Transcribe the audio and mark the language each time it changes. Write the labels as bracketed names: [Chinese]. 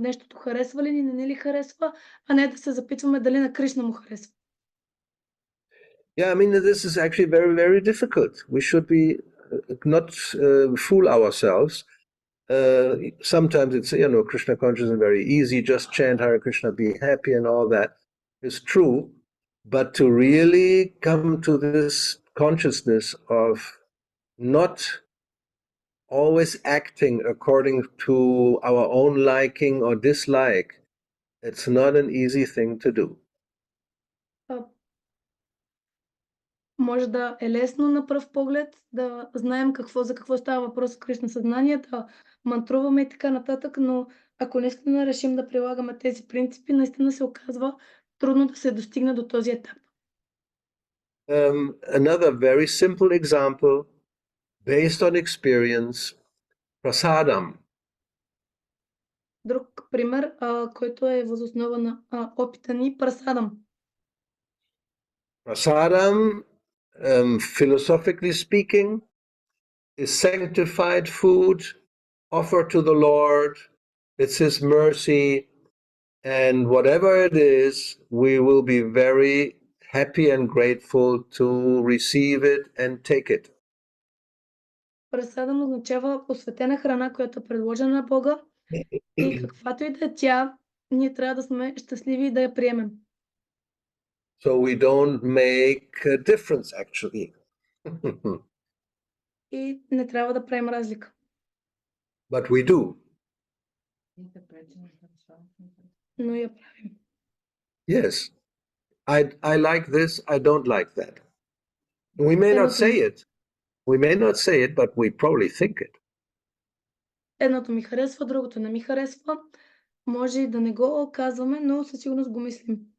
[Bulgarian] Нещото харесва ли ни, не ли харесва, а не да се запитваме дали на Кришна му харесва. [English] Yeah, I mean, this is actually very, very difficult. We should be not fool ourselves. Sometimes it's, Krishna consciousness is very easy, just chant Hare Krishna, be happy, and all that is true. But to really come to this consciousness of not always acting according to our own liking or dislike, it's not an easy thing to do. [Bulgarian] Може да е лесно на пръв поглед да знаем за какво става въпрос в Кришна съзнание, да мантруваме и така нататък, но ако наистина решим да прилагаме тези принципи, наистина се оказва трудно да се достигне до този етап. [English] Another very simple example, based on experience, prasadam. [Bulgarian] Друг пример, който е въз основа на опита ни, прасадам. [English] Prasadam, philosophically speaking, is sanctified food offered to the Lord. It's His mercy, and whatever it is, we will be very happy and grateful to receive it and take it. [Bulgarian] Прасадам означава посветена храна, която е предложена на Бога, и каквато и да е тя, ние трябва да сме щастливи и да я приемем. [English] So we don't make a difference, actually. [Bulgarian] И не трябва да правим разлика. [English] But we do. [Bulgarian] Но я правим. [English] Yes. I like this, I don't like that. We may not say it. We may not say it, but we probably think it. [Bulgarian] Едното ми харесва, другото не ми харесва. Може и да не го казваме, но със сигурност го мислим.